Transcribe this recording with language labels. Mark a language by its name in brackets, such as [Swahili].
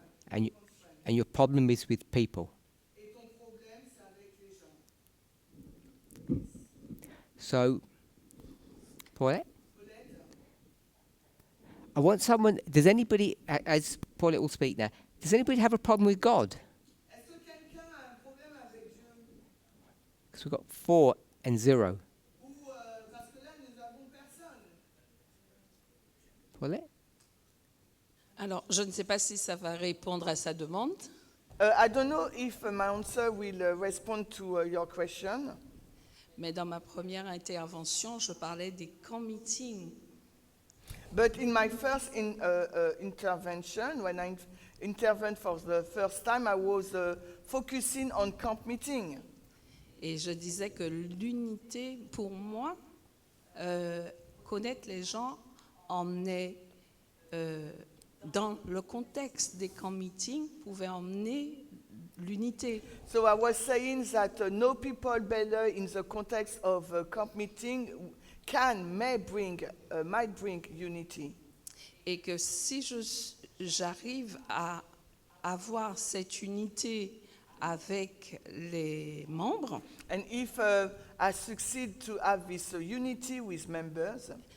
[English] And your problem is with people. So, Paulette? I want someone. Does anybody, as Paulette will speak now, does anybody have a problem with God? [French] Est-ce que quelqu'un a un problème avec Dieu? [English] Because we've got 4 and 0. [French] Ou parce que là nous avons personne. [English] Paulette? [French] Alors, je ne sais pas si ça va répondre à sa demande, [English] I don't know if my answer will respond to your question. [French] mais dans ma première intervention, je parlais des camp meetings. [English] But in my first intervention, when I intervened for the first time, I was focusing on camp meeting. [French] Et je disais que l'unité, pour moi, connaître les gens emmenait, dans le contexte des camp meetings, pouvait emmener l'unité. [English] So I was saying that know people better in the context of camp meeting might bring unity. [French] Et que si j'arrive à avoir cette unité avec les membres, [English] And if I succeed to have this unity with members,